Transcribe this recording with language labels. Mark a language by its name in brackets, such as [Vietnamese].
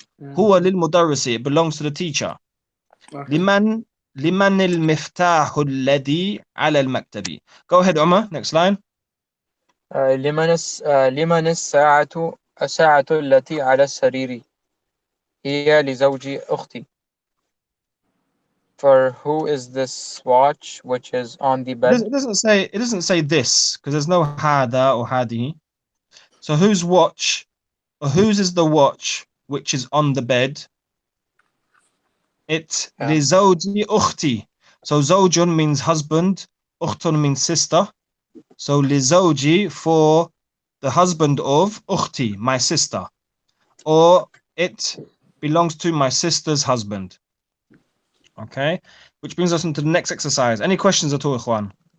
[Arabic] Huwa lil-mudarrisi, [English] it belongs to the teacher. Okay. [Arabic] لمن المفتاح الذي على المكتب. [English] Go ahead, Umar. Next line. [Arabic] لمن الساعة التي على السرير؟ هي لزوج أختي. [English] For who is this watch which is on the bed? It doesn't say this because there's no hada or hadi. So whose watch or whose is the watch which is on the bed? It's [Arabic] لزوج أختي. [English] So زوج means husband, أختun means sister. So لزوجي for the husband of أختي, my sister. Or it belongs to my sister's husband. Okay, which brings us into the next exercise. Any questions at all, Ikhwan?